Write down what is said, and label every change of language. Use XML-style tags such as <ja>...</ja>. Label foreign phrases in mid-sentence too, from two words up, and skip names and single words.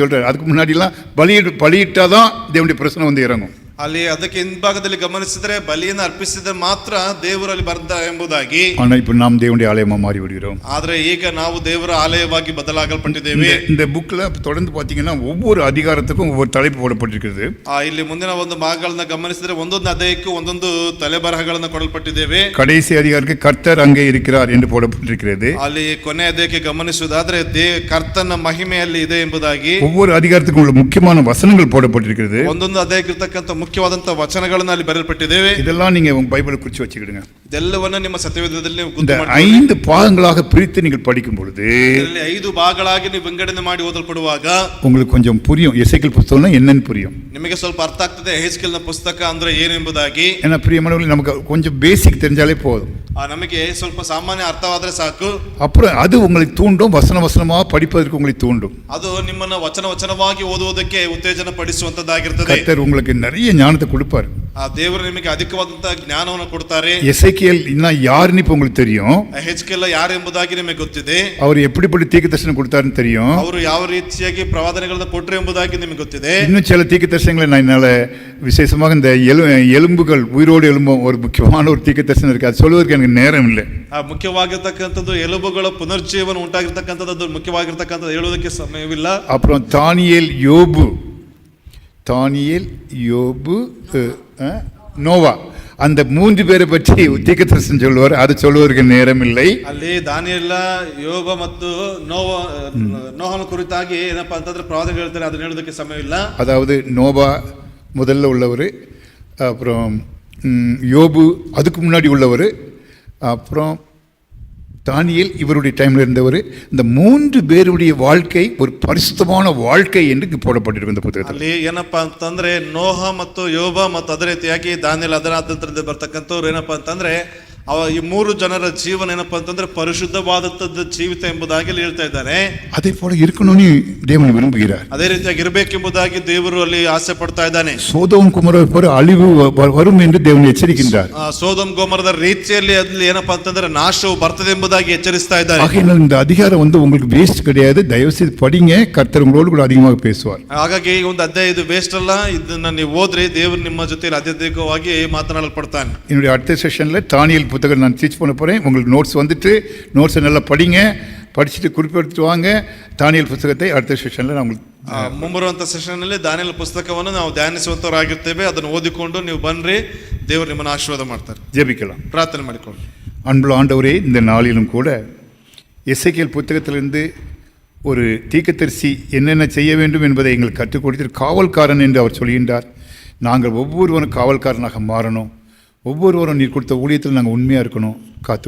<ta>அதுக்கு முன்னாடிலாம் பலியிட்டாதான் தேவனுடைய பிரசனம் வந்து இறங்கும்.</ta> <kn>ಅಲ್ಲಿ ಅದಕ್ಕೆ ಹಿಂಭಾಗದಲ್ಲಿ ಗಮನಿಸಿದ್ರೆ ಬಲಿಯನ್ನು ಅರ್ಪಿಸಿದ್ರೆ ಮಾತ್ರ ದೇವರಲ್ಲಿ ಬರ್ತಾರೆ ಎಂಬುದಾಗಿ.</kn> <ta>ஆனால் இப்போ நாம் தேவனுடைய ஆலயமா மாறி விடுகிறோம்.</ta> <kn>ಆದ್ರೆ ಈಗ ನಾವು ದೇವರ ಆಲಯವಾಗಿ ಬದಲಾಗಲ್ಪಟ್ಟಿದ್ದೇವೆ.</kn> <ta>இந்த புக்ல தொடர்ந்து பாத்தீங்கன்னா ஒவ்வொரு அதிகாரத்துக்கும் ஒவ்வொரு தலைப்பு போடப்பட்டிருக்கிறது.</ta> <kn>ಇಲ್ಲಿ ಮುಂದಿನ ಒಂದು ಭಾಗಗಳನ್ನ ಗಮನಿಸಿದ್ರೆ ಒಂದೊಂದು ಅಧ್ಯಾಯಕ್ಕೂ ಒಂದೊಂದು ತಲೆಬರಹಗಳನ್ನು ಕೊಡಲ್ಪಟ್ಟಿದ್ದೇವೆ.</kn> <ta>கடைசி அதிகாரத்துக்கு கர்த்தர் அங்கே இருக்கிறார் என்று போடப்பட்டிருக்கிறது.</ta> <kn>ಅಲ್ಲಿ ಕೊನೆ ಅಧ್ಯಾಯಕ್ಕೆ ಗಮನಿಸುವುದಾದ್ರೆ ಕರ್ತನ ಮಹಿಮೆಯಲ್ಲಿ ಇದೆ ಎಂಬುದಾಗಿ</kn> <ta>ஒவ்வொரு அதிகாரத்துக்கும் உள்ள முக்கியமான வசனங்கள் போடப்பட்டிருக்கிறது.</ta> <kn>ಒಂದೊಂದು ಅಧ್ಯಾಯಕ್ಕೆ ಇರತಕ್ಕಂತ ಮುಖ್ಯವಾದಂತಹ ವಚನಗಳನ್ನು ಅಲ್ಲಿ ಬರೆಯಲ್ಪಟ್ಟಿದ್ದೇವೆ.</kn> <ta>இதெல்லாம் நீங்க உங்க பைபிளை குறிச்சு வச்சுக்கிடுங்க.</ta> <kn>ಇದೆಲ್ಲವನ್ನ ನಿಮ್ಮ ಸತ್ಯವೇದದಲ್ಲಿ ನೀವು ಗುರುತು</kn> <ta>இந்த</ta> <kn>ಮಾಡಿ</kn> <ta>5 பாகங்களாக பிரித்து நீங்கள் படிக்கும் பொழுது</ta> <kn>ಇದರಲ್ಲಿ 5 ಭಾಗಗಳಾಗಿ ನೀವು ವಿಂಗಡಣೆ ಮಾಡಿ ಓದಲ್ಪಡುವಾಗ</kn> <ta>உங்களுக்கு கொஞ்சம் புரியும். எசேக்கியேல் புத்தகம்னா என்னன்னு புரியும்.</ta> <kn>ನಿಮಗೆ ಸ್ವಲ್ಪ ಅರ್ಥ ಆಗ್ತದೆ ಯೆಹೆಜ್ಕೇಲನ ಪುಸ್ತಕ ಅಂದ್ರೆ ಏನು ಎಂಬುದಾಗಿ.</kn> <ta>ஏன்னா பிரியமானவர்களே நமக்கு கொஞ்சம் பேசிக் தெரிஞ்சாலே போதும்.</ta> <kn>ನಮಗೆ ಸ್ವಲ್ಪ ಸಾಮಾನ್ಯ ಅರ್ಥವಾದ್ರೆ ಸಾಕು.</kn> <ta>அப்புறம் அது உங்களை தூண்டும். வசனமா படிப்பதற்கு உங்களை தூண்டும்.</ta> <kn>ಅದು ನಿಮ್ಮನ್ನ ವಚನವಾಗಿ ಓದುವುದಕ್ಕೆ ಉತ್ತೇಜನ ಪಡಿಸುವಂತದ್ದಾಗಿರ್ತದೆ.</kn> <ta>கர்த்தர் உங்களுக்கு நிறைய ஞானத்தை கொடுப்பார்.</ta> <kn>ಆ ದೇವರು ನಿಮಗೆ ಅಧಿಕವಾದಂತಹ ಜ್ಞಾನವನ್ನು ಕೊಡ್ತಾರೆ.</kn> <ta>எசேக்கியேல் யாருன்னு இப்போ உங்களுக்கு தெரியும்.</ta> <kn>ಯೆಹೆಜ್ಕೇಲ ಯಾರು ಎಂಬುದಾಗಿ ನಿಮಗೆ ಗೊತ್ತಿದೆ.</kn> <ta>அவர் எப்படிப்பட்ட தீர்க்கதரிசனம் கொடுத்தாருன்னு தெரியும்.</ta> <kn>ಅವರು ಯಾವ ರೀತಿಯಾಗಿ ಪ್ರವಾದನೆಗಳನ್ನು ಕೊಟ್ಟರು ಎಂಬುದಾಗಿ ನಿಮಗೆ ಗೊತ್ತಿದೆ.</kn> <ta>இன்னும் சில தீர்க்கதரிசனங்களை நான் என்னால விசேஷமாக இந்த எலும்புகள் உயிரோடு எலும்பும் ஒரு முக்கியமான ஒரு தீர்க்கதரிசனம் இருக்கு. அது சொல்வதற்கு எனக்கு நேரம் இல்லை.</ta> <kn>ಮುಖ್ಯವಾಗಿರ್ತಕ್ಕಂಥದ್ದು ಎಲುಬುಗಳ ಪುನರ್ಜೀವನ ಉಂಟಾಗಿರ್ತಕ್ಕಂಥದ್ದು ಮುಖ್ಯವಾಗಿರ್ತಕ್ಕಂಥದ್ದು ಹೇಳುವುದಕ್ಕೆ ಸಮಯವಿಲ್ಲ.</kn> <ta>அப்புறம் தானியேல் யோபு நோவா அந்த 3 பேரை பற்றி தீர்க்கதரிசனம் சொல்லுவார். அது சொல்வதற்கு நேரம் இல்லை.</ta> <kn>ಅಲ್ಲಿ ದಾನಿಯೇಲ ಯೋಬ ಮತ್ತು ನೋಹನ ಕುರಿತಾಗಿ ಏನಪ್ಪಾ ಅಂತಂದ್ರೆ ಪ್ರವಾದನೆ ಹೇಳ್ತಾರೆ. ಅದನ್ನ ಹೇಳೋದಕ್ಕೆ ಸಮಯವಿಲ್ಲ.</kn> <ta>அதாவது நோவா முதல்ல உள்ளவர், அப்புறம் யோபு அதுக்கு முன்னாடி உள்ளவர், அப்புறம் தானியேல் இவருடைய டைம்ல இருந்தவர். இந்த 3 பேருடைய வாழ்க்கை ஒரு பரிசுத்தமான வாழ்க்கை என்று போடப்பட்டிருக்கும் இந்த புத்தகத்தில்.</ta> <kn>ಅಲ್ಲಿ ಏನಪ್ಪಾ ಅಂತಂದ್ರೆ ನೋಹ ಮತ್ತು ಯೋಬ ಮತ್ತು ಅದೇ ರೀತಿಯಾಗಿ ದಾನಿಯೇಲ್ ಅದರ ಬರ್ತಕ್ಕಂಥವ್ರು ಏನಪ್ಪಾ ಅಂತಂದ್ರೆ ಈ 3 ಜನರ ಜೀವನ ಏನಪ್ಪಾ ಅಂತಂದ್ರೆ ಪರಿಶುದ್ಧವಾದಂತದ್ದು ಜೀವಿತ ಎಂಬುದಾಗಿ ಹೇಳ್ತಾ ಇದ್ದಾರೆ.</kn> <ta>அதே போல இருக்கணும்னு தேவன் விரும்புகிறார்.</ta> <kn>ಅದೇ ರೀತಿಯಾಗಿ ಇರಬೇಕೆಂಬುದಾಗಿ ದೇವರು ಅಲ್ಲಿ ಆಸೆ ಪಡ್ತಾ ಇದ್ದಾನೆ.</kn> <ta>சோதோம் குமோரா போல அழிவு வரும் என்று தேவன் எச்சரிக்கின்றார்.</ta> <kn>ಸೋದೋಮ್ ಗೊಮೋರದ ರೀತಿಯಲ್ಲಿ ಅಲ್ಲಿ ಏನಪ್ಪಾ ಅಂತಂದ್ರೆ ನಾಶವು ಬರ್ತದೆ ಎಂಬುದಾಗಿ ಎಚ್ಚರಿಸ್ತಾ ಇದ್ದಾರೆ.</kn> <ta>ஆகையால் இந்த அதிகாரம் உங்களுக்கு வேஸ்ட் கிடையாது. தயவு செய்து படிங்க. கர்த்தர் உங்களோடு கூட அதிகமாக பேசுவார்.</ta> <kn>ಹಾಗಾಗಿ ಈ ಒಂದು ಅಧ್ಯಾಯ ಇದು ವೇಸ್ಟ್ ಅಲ್ಲ. ಇದನ್ನ ನೀವು ಓದ್ರಿ. ದೇವರು ನಿಮ್ಮ ಜೊತೆ ಅತ್ಯಧಿಕವಾಗಿ ಮಾತನಾಡಲ್ಪಡ್ತಾನೆ.</kn> <ta>என்னுடைய அடுத்த செஷன்ல தானியேல் புத்தகம் நான் டீச் பண்ண போறேன். உங்களுக்கு நோட்ஸ் வந்துட்டு நோட்ஸை நல்லா படிங்க. படிச்சுட்டு குறிப்பெடுத்துட்டு வாங்க. தானியேல் புத்தகத்தை அடுத்த செஷன்ல நான் உங்களுக்கு</ta> <kn>ಮುಂಬರುವಂತ ಸೆಷನ್ ನಲ್ಲಿ ದಾನಿಯೇಲ್ ಪುಸ್ತಕವನ್ನು ನಾವು ಧ್ಯಾನಿಸುವಂತವರಾಗಿರ್ತೇವೆ. ಅದನ್ನು ಓದಿಕೊಂಡು ನೀವು ಬನ್ರಿ. ದೇವರು ನಿಮ್ಮನ್ನು ಆಶೀರ್ವಾದ ಮಾಡ್ತಾರೆ.</kn> <ta>ஜெபிக்கலாம்.</ta> <kn>ಪ್ರಾರ್ಥನೆ ಮಾಡಿಕೊಳ್ಳಿ.</kn> <ta>அன்புள்ள ஆண்டவரே, இந்த நாளிலும் கூட எசேக்கியேல் புத்தகத்திலிருந்து ஒரு தீர்க்கதரிசி என்னென்ன செய்ய வேண்டும் என்பதை எங்களுக்கு கற்றுக் கொடுத்து காவல்காரன் என்று அவர் சொல்கின்றார். நாங்கள் ஒவ்வொருவரும் காவல்காரனாக மாறணும். ஒவ்வொருவரும் நீர் கொடுத்த ஊழியத்தில் நாங்கள் உண்மையாக இருக்கணும்.</ta>